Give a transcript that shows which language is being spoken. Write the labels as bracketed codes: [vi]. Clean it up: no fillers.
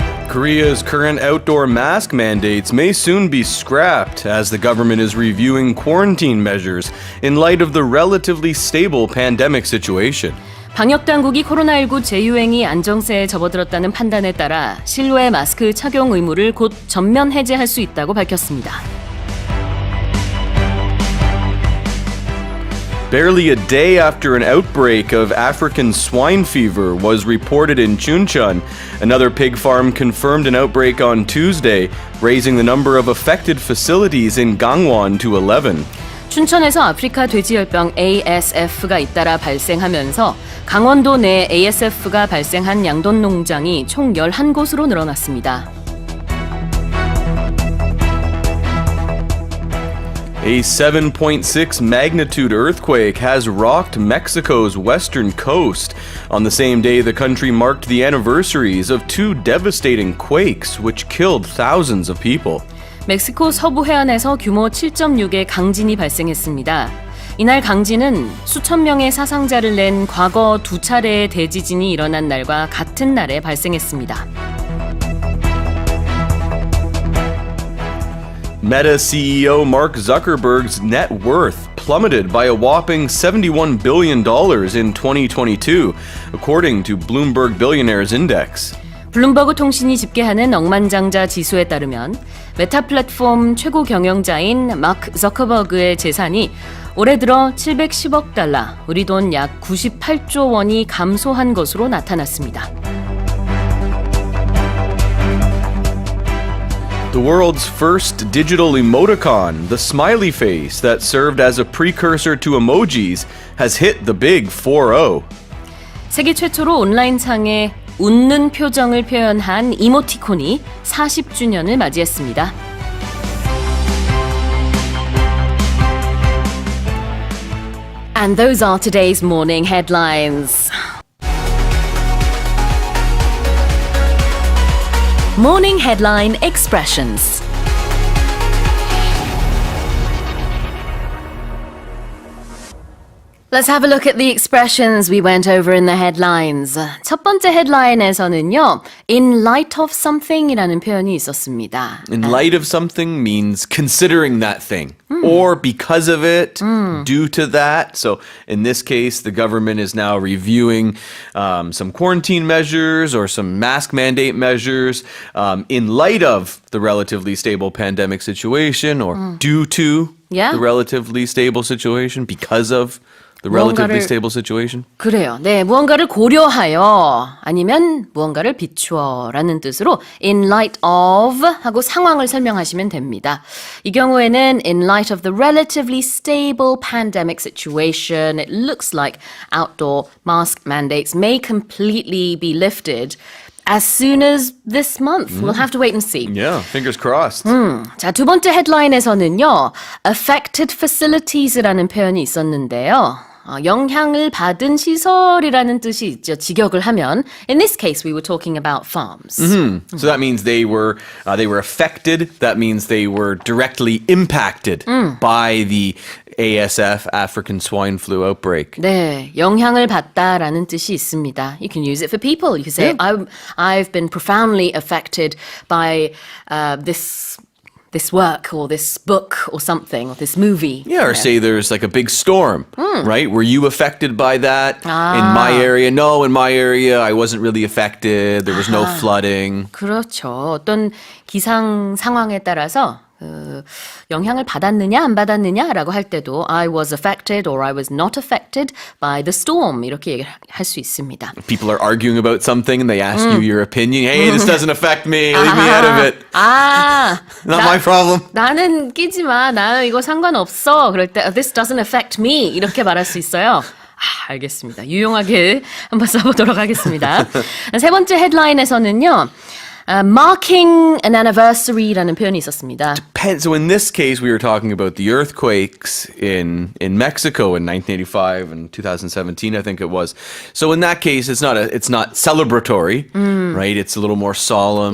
[en] Korea's current outdoor mask mandates may soon be scrapped as the government is reviewing quarantine measures in light of the relatively stable pandemic situation. [ko] 방역당국이 코로나19 재유행이 안정세에 접어들었다는 판단에 따라 실외 마스크 착용 의무를 곧 전면 해제할 수 있다고 밝혔습니다. [en] Barely a day after an outbreak of African swine fever was reported in Chuncheon, another pig farm confirmed an outbreak on Tuesday, raising the number of affected facilities in Gangwon to 11. [ko] 춘천에서 아프리카돼지열병 ASF가 잇따라 발생하면서 강원도 내 ASF가 발생한 양돈농장이 총 11곳으로 늘어났습니다. [en] A 7.6 magnitude earthquake has rocked Mexico's western coast. On the same day, the country marked the anniversaries of two devastating quakes, which killed thousands of people. [ko] 멕시코 서부 해안에서 규모 7.6의 강진이 발생했습니다. 이날 강진은 수천 명의 사상자를 낸 과거 두 차례의 대지진이 일어난 날과 같은 날에 발생했습니다. [en] Meta CEO Mark Zuckerberg's net worth plummeted by a whopping $71 billion in 2022, according to Bloomberg Billionaires Index. [ko] 블룸버그 통신이 집계하는 억만장자 지수에 따르면 메타 플랫폼 최고 경영자인 마크 저커버그의 재산이 올해 들어 710억 달러, 우리 돈 약 98조 원이 감소한 것으로 나타났습니다. [en] The world's first digital emoticon, the smiley face that served as a precursor to emojis, has hit the big 4-0. [ko] 세계 최초로 온라인창에 웃는 표정을 표현한 이모티콘이 40주년을 맞이했습니다. [en] And those are today's morning headlines. Morning headline expressions. Let's have a look at the expressions we went over in the headlines. [ko] 첫 번째 헤드라인에서는요, [en] in light of something [ko] 이라는 표현이 있었습니다. [en] In light of something means considering that thing, or because of it, due to that. So in this case, the government is now reviewing some quarantine measures or some mask mandate measures in light of the relatively stable pandemic situation, or due to the relatively stable situation, because of the relatively stable situation? [ko] 그래요. 네, 무언가를 고려하여 아니면 무언가를 비추어라는 뜻으로 in light of 하고 상황을 설명하시면 됩니다. 이 경우에는 [en] in light of the relatively stable pandemic situation, it looks like outdoor mask mandates may completely be lifted as soon as this month. We'll have to wait and see. Yeah, fingers crossed. [ko] 자, 두 번째 헤드라인에서는요, affected facilities라는 표현이 있었는데요. 영향을 받은 시설이라는 뜻이 있죠. 직역을 하면. [en] In this case, we were talking about farms. So that means they were affected. That means they were directly impacted by the ASF, African swine flu outbreak. [ko] 네, 영향을 받다라는 뜻이 있습니다. [en] You can use it for people. You can say, I've been profoundly affected by this work or this book or something or this movie. Yeah, or say there's like a big storm, right? Were you affected by that? In my area? No, in my area I wasn't really affected. There was no flooding. [ko] 그렇죠. 어떤 기상 상황에 따라서 영향을 받았느냐 안 받았느냐라고 할 때도 [en] I was affected or I was not affected by the storm [ko] 이렇게 얘기할 수 있습니다. [en] People are arguing about something and they ask you your opinion. Hey, this doesn't affect me. Leave me out of it. Not my problem. [ko] 나는 끼지 마. 나는 이거 상관없어. 그럴 때 [en] this doesn't affect me [ko] 이렇게 말할 수 있어요. 알겠습니다. 유용하게 한번 써보도록 하겠습니다. 세 번째 헤드라인에서는요. [en] Marking an anniversary라는 [ko] 표현이 있었습니다. [en] So in this case, we were talking about the earthquakes in Mexico in 1985 and 2017, I think it was. So in that case, it's not celebratory, right? It's a little more solemn.